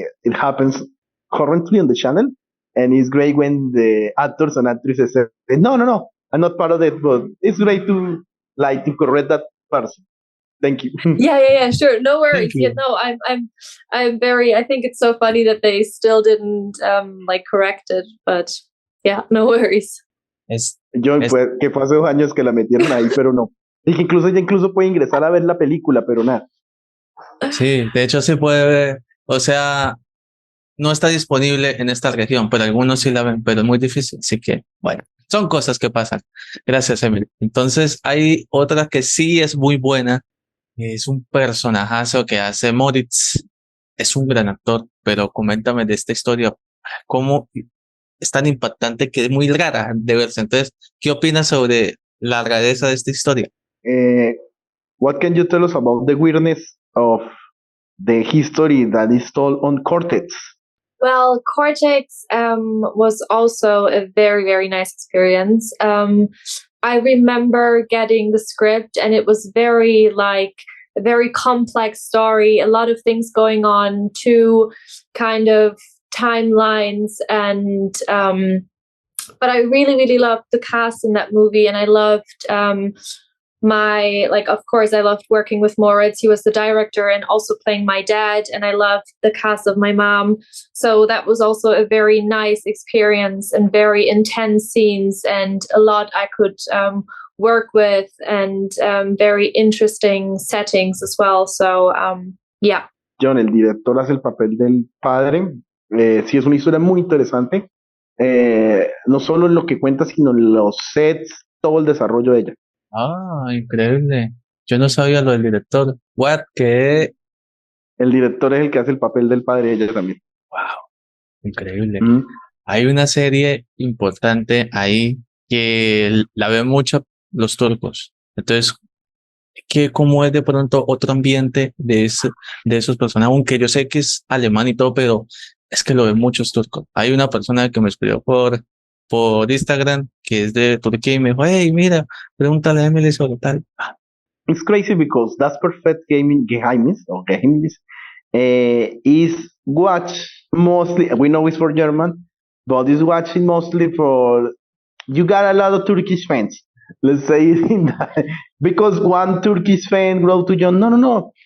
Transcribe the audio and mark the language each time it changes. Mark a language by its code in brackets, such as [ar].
[en] It happens currently on the channel, and it's great when the actors and actresses say, no, I'm not part of it, but it's great to correct that person. Thank you. Yeah, sure. No worries. Yeah, no, I'm very, I think it's so funny that they still didn't like correct it, but yeah, no worries. [es] Jhon, que fue hace 2 años que la metieron ahí, pero no. Y que incluso puede ingresar a ver la película, pero nada. Sí, de hecho se puede ver, o sea, no está disponible en esta región, pero algunos sí la ven, pero es muy difícil, así que, bueno, son cosas que pasan. Gracias, Emily. Entonces, hay otra que sí es muy buena, es un personajazo que hace Moritz, es un gran actor, pero coméntame de esta historia, cómo es tan impactante que es muy rara de verse. Entonces, ¿qué opinas sobre la rareza de esta historia? [en] What can you tell us about the weirdness of the history that is told on Cortex? Well, Cortex was also a very, very nice experience. I remember getting the script, and it was very like a very complex story, a lot of things going on, two kind of timelines, and but I really, really loved the cast in that movie, and I loved of course, I loved working with Moritz. He was the director and also playing my dad, and I loved the cast of my mom. So that was also a very nice experience and very intense scenes and a lot I could work with, and very interesting settings as well. So, yeah. [es] Jhon, el director, hace el papel del padre. Sí, es una historia muy interesante. No solo en lo que cuenta, sino en los sets, todo el desarrollo de ella. Ah, increíble. Yo no sabía lo del director. [en] What? [es] ¿Qué? El director es el que hace el papel del padre de ella también. Wow, increíble. Mm. Hay una serie importante ahí que la ven mucho los turcos. Entonces, ¿cómo es de pronto otro ambiente de esos personajes? Aunque yo sé que es alemán y todo, pero es que lo ven muchos turcos. Hay una persona que me escribió por Instagram que es de Turquía y me dijo, hey, mira, pregúntale a Emily sobre tal. [en] It's crazy because that's perfect gaming Geheimnis is watched mostly. We know it's for German, but it's watching mostly for. You got a lot of Turkish fans. Let's say it in that, because one Turkish fan wrote to Jhon, no.